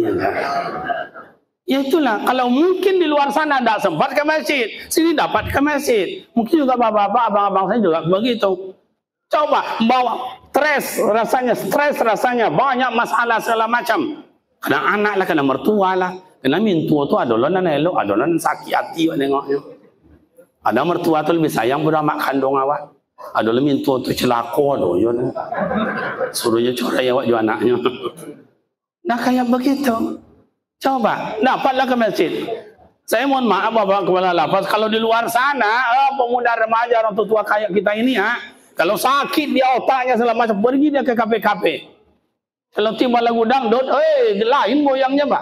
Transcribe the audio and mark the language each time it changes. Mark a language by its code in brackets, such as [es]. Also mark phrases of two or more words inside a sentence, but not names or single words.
[id] Ya itulah, kalau mungkin di luar sana tidak sempat ke masjid, sini dapat ke masjid. Mungkin juga bapak-bapak, abang-abang saya juga begitu. Coba bawa stres rasanya, banyak masalah segala macam. Kena anak lah, kena mertua lah. [min] Kena mintua tu adalah nan elok, adalah nan sakit hati awak tengoknya. [id] Ada mertua tu lebih sayang pada mak kandung awak. [min] Adalah mintua tu celaka doh, suruhnya corai awak juga anaknya. [id] Nah kayak begitu. Coba, dapatlah ke masjid. Saya mohon maaf Bapak Kepala Lapas, kalau di luar sana, pemuda remaja orang tua kayak kita ini kalau sakit di otaknya segala macam, pergi dia ke KP-KP. Kalau tiba lagu dangdut, lain goyangnya Pak.